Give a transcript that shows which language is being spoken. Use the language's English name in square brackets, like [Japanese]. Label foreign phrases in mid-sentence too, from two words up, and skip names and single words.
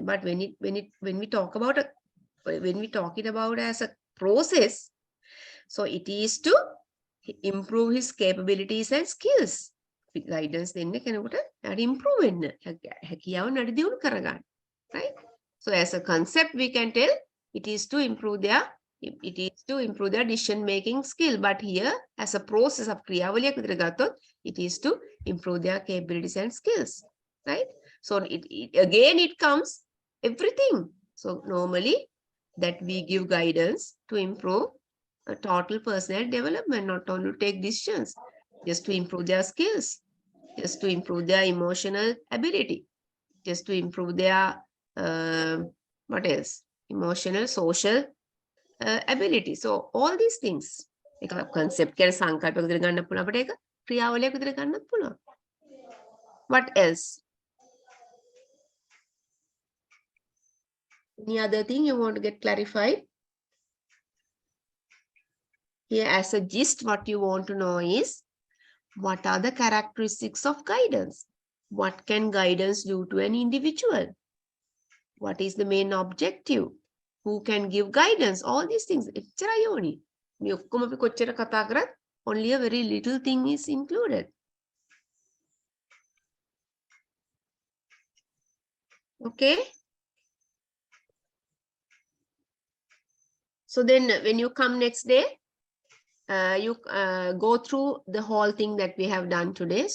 [English] But when we talk about as a process, so it is to improve his capabilities and skills. Guidance then can improve, right? So So as a concept, we can tell it is to improve their decision making skill. But here, as a process of [Sinhala] ක්‍රියාවලියක් විතර ගත්තොත්, [English] it is to improve their capabilities and skills, right? So again it comes everything. So normally that we give guidance to improve a total personal development, not only to take decisions, just to improve their skills, just to improve their emotional ability, just to improve their what else? Emotional, social ability. So all these things. [Sinhala] Concept කියන සංකල්පයක් විතර ගන්න පුළුවන් අපිට ඒක ක්‍රියාවලියක් විතර ගන්නත් පුළුවන්. [English] What else? Any other thing you want to get clarified? Here as a gist, what you want to know is, what are the characteristics of guidance? What can guidance do to an individual? What is the main objective? Who can give guidance? All these things. [Sinhala] එච්චරයි ඕනි. මේ ඔක්කොම අපි කොච්චර කතා කරත් [English] only a very little thing is included. Okay. So then when you come next day, you go through the whole thing that we have done today.